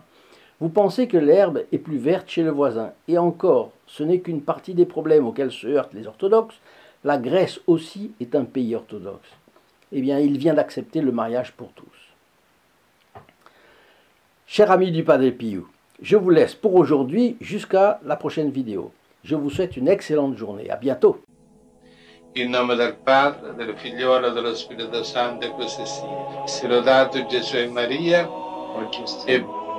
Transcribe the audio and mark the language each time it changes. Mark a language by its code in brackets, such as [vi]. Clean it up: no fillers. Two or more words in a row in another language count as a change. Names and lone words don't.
[fr] Vous pensez que l'herbe est plus verte chez le voisin. Et encore, ce n'est qu'une partie des problèmes auxquels se heurtent les orthodoxes. La Grèce aussi est un pays orthodoxe. Eh bien, il vient d'accepter le mariage pour tous. Chers amis du Padre Pio, je vous laisse pour aujourd'hui jusqu'à la prochaine vidéo. Je vous souhaite une excellente journée. À bientôt. [it] In nome del Padre, del Figliolo e dello Spirito Santo, e così sia. Sia lodato Gesù e Maria, e